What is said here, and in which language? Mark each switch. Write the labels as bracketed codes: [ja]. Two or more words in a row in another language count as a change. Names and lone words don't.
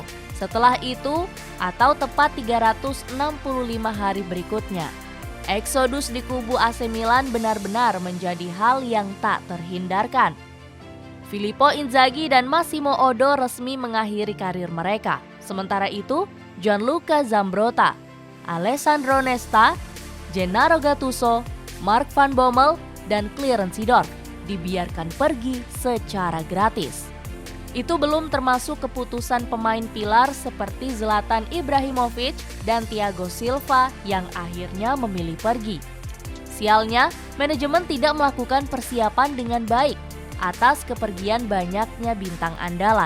[id] Setelah itu, atau tepat 365 hari berikutnya, eksodus di kubu AC Milan benar-benar menjadi hal yang tak terhindarkan. Filippo Inzaghi dan Massimo Oddo resmi mengakhiri karir mereka. Sementara itu, Gianluca Zambrotta, Alessandro Nesta, Gennaro Gattuso, Mark van Bommel, dan Clarence Seedorf dibiarkan pergi secara gratis. Itu belum termasuk keputusan pemain pilar seperti Zlatan Ibrahimovic dan Thiago Silva yang akhirnya memilih pergi. Sialnya, manajemen tidak melakukan persiapan dengan baik atas kepergian banyaknya bintang andalan.